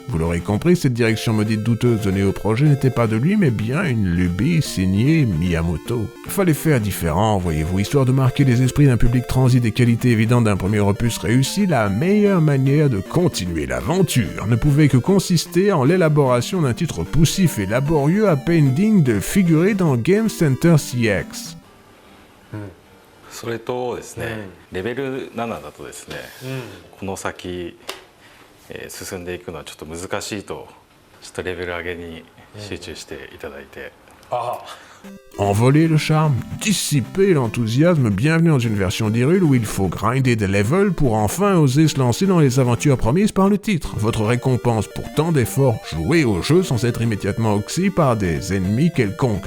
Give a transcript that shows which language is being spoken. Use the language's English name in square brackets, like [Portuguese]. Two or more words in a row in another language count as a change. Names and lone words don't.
[French] Vous l'aurez compris, cette direction maudite douteuse donnée au projet n'était pas de lui, mais bien une lubie signée Miyamoto. Fallait faire différent, voyez-vous, histoire de marquer les esprits d'un public transi des qualités évidentes d'un premier opus réussi, la meilleure manière de continuer l'aventure ne pouvait que consister en l'élaboration d'un titre poussif et laborieux à peine digne de figurer dans Game Center CX. [Japanese] それとですね、レベル7だとですね、この先、進んでいくのはちょっと難しいと、ちょっとレベル上げに集中していただいて。 [French] Envoler le charme, dissiper l'enthousiasme, bienvenue dans une version d'Hyrule où il faut grinder des levels pour enfin oser se lancer dans les aventures promises par le titre. Votre récompense pour tant d'efforts, jouer au jeu sans être immédiatement oxy par des ennemis quelconques.